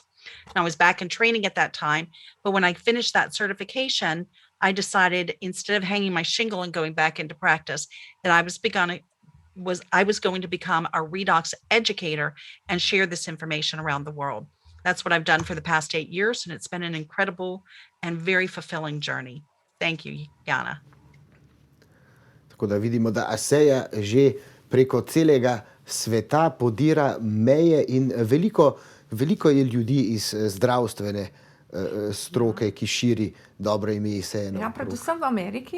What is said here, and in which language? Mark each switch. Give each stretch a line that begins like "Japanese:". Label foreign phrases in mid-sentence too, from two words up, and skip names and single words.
English: And I was back in training at that time, but when I finished that certification, I decided, instead of hanging my shingle and going back into practice, that I was going to become a redox educator and share this information around the world. That's what I've done for the past 8 years, and it's been an incredible and very fulfilling journey. Thank you, Jana.
Slovenian: Tako da vidimo, da Aseja že preko celega sveta podira meje in veliko je ljudi iz zdravstvene stroke, ki širi dobro ime Aseja. Ja, predvsem v Ameriki.